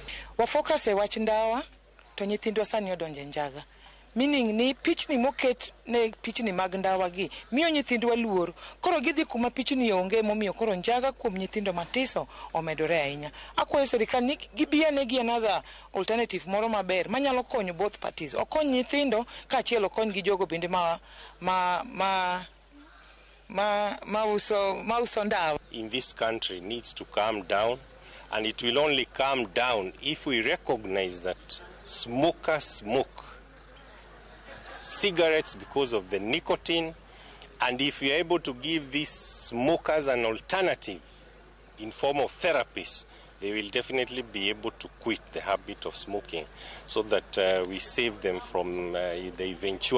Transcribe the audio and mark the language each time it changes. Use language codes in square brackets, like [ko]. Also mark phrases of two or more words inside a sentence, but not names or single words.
[luo] Wafocus e wach ndawa to nyithindwa sani odonje njaga, meaning ni pichni moket ne pichni mag ndawa gi miyo nyithindwa luor, koro gidhi kuma pichni onge, momiyo koro njaga kuom nyithindo matiso omedore ahinya. Akwayo sirikal ni gibianegi [en] another alternative [luo] moro maber manyalo konyo [en] both parties, [luo] okony nyithindo kaachiel okony gi jogo bende mauso ndawa. [en] In this country needs to calm down, and it will only calm down if we recognize that smokers smoke cigarettes because of the nicotine, and if we are able to give these smokers an alternative in form of therapies, they will definitely be able to quit the habit of smoking, so that we save them from the eventuality of death.